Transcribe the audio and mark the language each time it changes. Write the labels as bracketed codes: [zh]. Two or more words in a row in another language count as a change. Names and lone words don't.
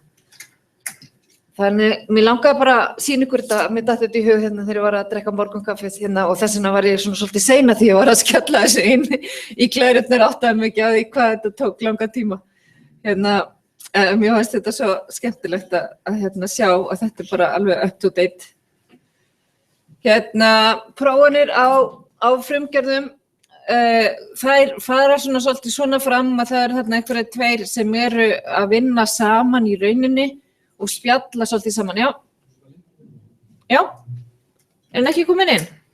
[is] Þannig, mér langaði bara að sýna ykkur þetta, mér datt þetta í hug þegar ég var að drekka morgunkaffið og þess vegna var ég svona svolítið seina því ég var að skella þessu inn í klærurnar áttaði mig ekki á því hvað þetta tók langa tíma. Mér fannst þetta svo skemmtilegt að sjá að þetta bara alveg [en] up to date. [is] Prófanir á frumgerðum, þær fara svolítið svona fram að það þarna einhverjir tveir sem eru að vinna saman í rauninni og spjalla svolítið saman, Já, er hann ekki komin inn?